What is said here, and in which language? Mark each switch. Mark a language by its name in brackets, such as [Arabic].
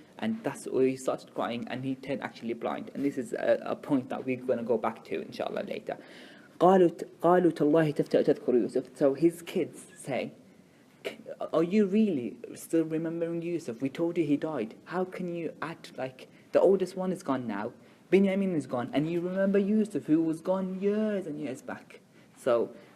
[English] And that's where he started crying, and he turned actually blind. And this is a point that we're going to go back to, inshallah, later. [Arabic] قالوا تالله تفتأ تذكر يوسف. [English] So his kids say, are you really still remembering Yusuf? We told you he died. How can you act like the oldest one is gone now, Binyamin is gone, and you remember Yusuf, who was gone years and years back? So